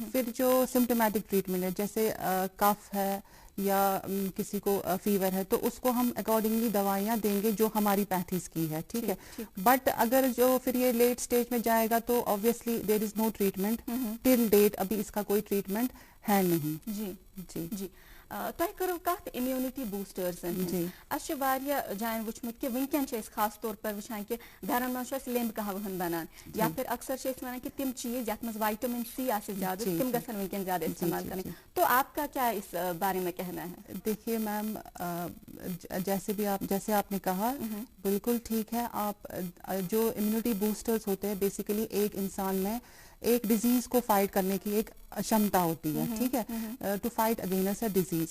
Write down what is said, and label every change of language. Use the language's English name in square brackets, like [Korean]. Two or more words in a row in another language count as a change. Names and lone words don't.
[Hindi] फिर जो [English] symptomatic treatment [Hindi] है, जैसे कफ है या किसी को फीवर है, तो उसको हम अकॉर्डिंगली दवाइयाँ देंगे जो हमारी पैथीज की है, ठीक है। बट अगर जो फिर ये लेट स्टेज में जाएगा तो ऑब्वियसली [English] there is no treatment till date, [Hindi] अभी इसका कोई ट्रीटमेंट है नहीं। [Kashmiri] जी जी जी। तोह करो कत [English] immunity boosters [Kashmiri] जान वुचमुत कि वनकन खास तौर पर वुचान कि घरन मज लेम्ब कहवन बनान, या फिर अक्सर वन कि तिम चीज यथ मज [English] vitamin C [Kashmiri] आ ज्यादा तिम गसन वनकन ज्यादा इस्तेमाल करें। [Hindi] तो आपका क्या इस बारे में कहना है? देखिए मैम, जैसे आपने कहा बिल्कुल ठीक है। आप जो [English] immunity boosters [Hindi] होते हैं बेसिकली एक इंसान में एक डिजीज को फाइट करने की एक क्षमता होती है, ठीक है, [English] to fight against a disease.